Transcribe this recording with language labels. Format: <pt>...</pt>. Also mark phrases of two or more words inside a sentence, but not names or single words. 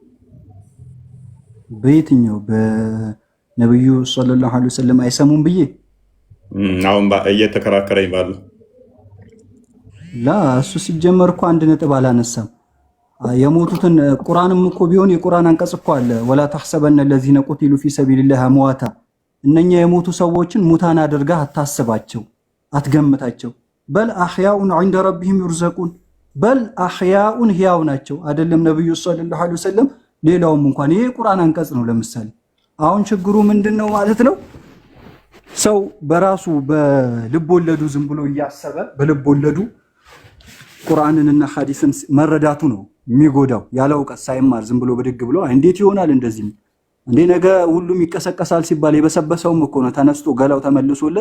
<am>በየትኛው በነብዩ</am> <ar>صلى الله عليه وسلم</ar> <am>አይሰሙም ብዬ አሁን እየተከራከረኝ ባለው እሱ ሲጀመር እኮ አንድ ነጥብ አላነሳም። የሞቱትን ቁርአንም እኮ ቢሆን የቁርአን አንቀጽ እኮ አለ።</am> <ar>ولا تحسبن الذين قتلوا في سبيل الله أمواتا</ar> <am>እነኛ የሞቱ ሰዎችን ሙታን አድርገህ አታስባቸው፣ አትገምታቸው።</am> <ar>بل أحياء عند ربهم يرزقون بل أحياء</ar> <am>ህያው ናቸው። አይደለም ነብዩ</am> <ar>صلى الله عليه وسلم</ar> <am>ሌላውም እንኳን ይሄ ቁርአን አንቀጽ ነው። ለምሳሌ አሁን ችግሩ ምንድነው ማለት ነው? ሰው በራሱ በልብ ወለዱ ዝም ብሎ እያሰበ በልብ ወለዱ ቁርአንንና ሐዲስን መረዳቱ ነው የሚጎዳው። ያለ እውቀት ሳይማር ዝም ብሎ ብድግ ብሎ እንዴት ይሆናል እንደዚህ እንዴ ነገ ሁሉም ይቀሰቀሳል ሲባል የበሰበሰውም እኮ ነው ተነስቶ ገላው ተመልሶለት</am>